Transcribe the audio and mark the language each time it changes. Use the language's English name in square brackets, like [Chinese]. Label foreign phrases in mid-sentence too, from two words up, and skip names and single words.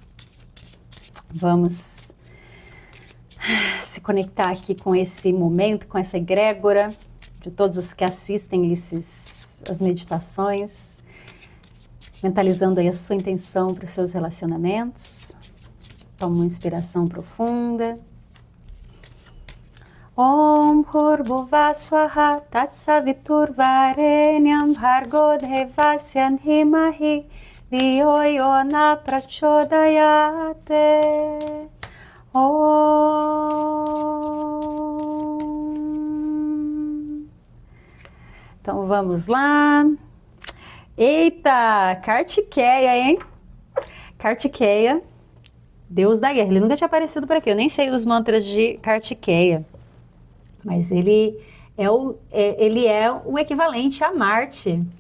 [Portuguese] Vamos se conectar aqui com esse momento, com essa egrégora de todos os que assistem as meditações, mentalizando aí a sua intenção para os seus relacionamentos. Toma uma inspiração profunda. [Sanskrit] Om Bhurvuvah Swaha Tatsaviturvarenyam Bhargo Devasya Dhimahi Dhiyo Yo Na Prachodayate. Om. [Portuguese] Então vamos lá. Eita, Kartikeya, hein? Kartikeya, Deus da guerra. Ele nunca tinha aparecido por aqui. Eu nem sei os mantras de Kartikeya. Mas ele é o equivalente a Marte.